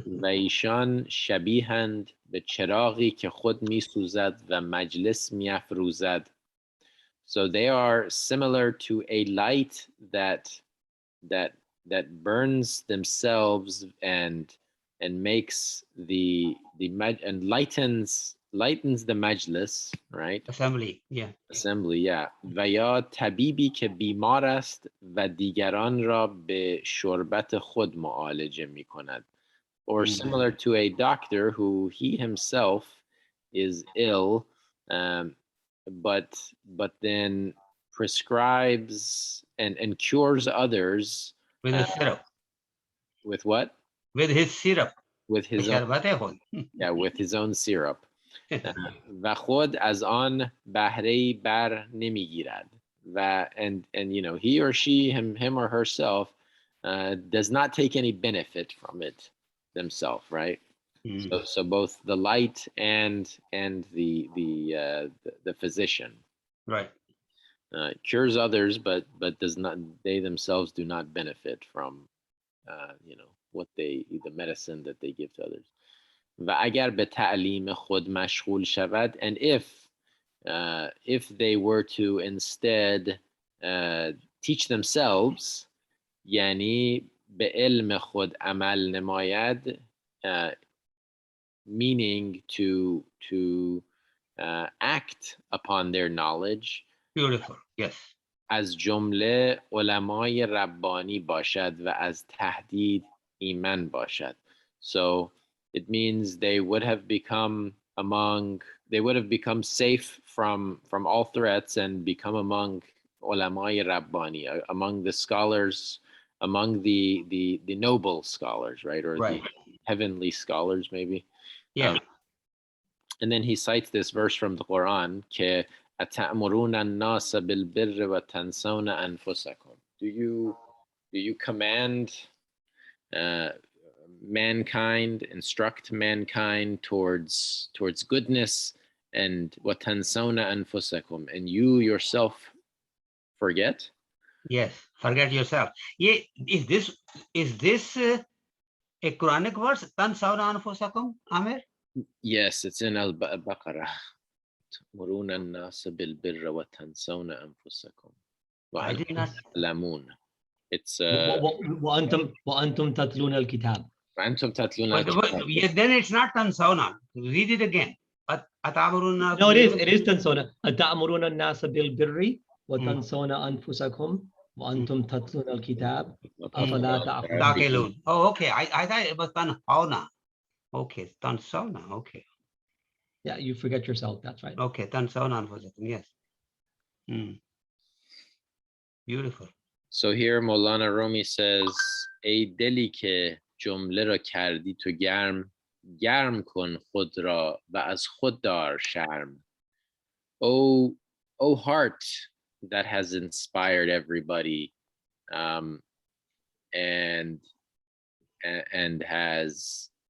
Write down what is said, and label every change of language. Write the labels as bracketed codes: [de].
[fa] و ایشان شبیهند به چراغی که خود می‌سوزد و مجلس می‌افروزد. [en] So they are similar to a light that burns themselves and makes and lightens the majlis, right? Assembly, yeah. Assembly, yeah. [fa] و یا طبیبی که بیمار است و دیگران را به شربت خود معالجه می کند. [en] Or similar to a doctor who he himself is ill, but then prescribes and cures others with his syrup. With what? With his syrup. With his own, yeah, with his own syrup. [fa] و خود از آن بهره‌ای بر نمیگیرد. [en] And he or she, him or herself, does not take any benefit from it themselves, right? So both the light and the physician, right, cures others, but does not, they themselves do not benefit from what the medicine that they give to others. [fa] و اگر به تعلیم خود مشغول شود, [en] and if they were to instead teach themselves, [fa] یعنی به علم خود عمل نماید, [en] meaning to act upon their knowledge. Beautiful, yes. [fa] از جمله علمای ربانی باشد و از تهدید ایمن باشد. [en] So it means they would have become safe from all threats and become among ulamai rabbani, among the scholars, among the noble scholars, right? Or right. The heavenly scholars, maybe. Yeah. And then he cites this verse from the Quran, que [ar] أتأمرون الناس بالبر وتنسون أنفسكم. [en] Do you command mankind, instruct mankind towards goodness, and [ar] وتنسون أنفسكم, [en] and you yourself forget? Yes, forget yourself. Yeah, is this a Quranic verse? Tansawna anfusakum, Amir? Yes, it's in Al-Baqarah. [ar] تأمرون الناس بالبر وتنسون أنفسكم [en] I did not. [ar] وأنتم. [en] It's [ar] وأنتم تتلون الكتاب. وأنتم تتلون [en] But [ar] الكتاب. [en] yeah, then it's not tansawna. Read it again. Atamuruna. No, it is [ar] تنسون. أتأمرون الناس بالبر وتنسون أنفسكم وأنتم تتلون الكتاب أفلا تعقلون. [en] Taqilun. Oh, okay. I thought it was tanhauna. Okay, tansawna. Okay. Yeah, you forget yourself. That's right. Okay, tansawna anfusakum. Yes. Beautiful. So here Mawlana Rumi says, [fa] ای دلی که جمله را کردی تو گرم کن خود را و از خود دار شرم. [en] Oh heart that has inspired everybody, and has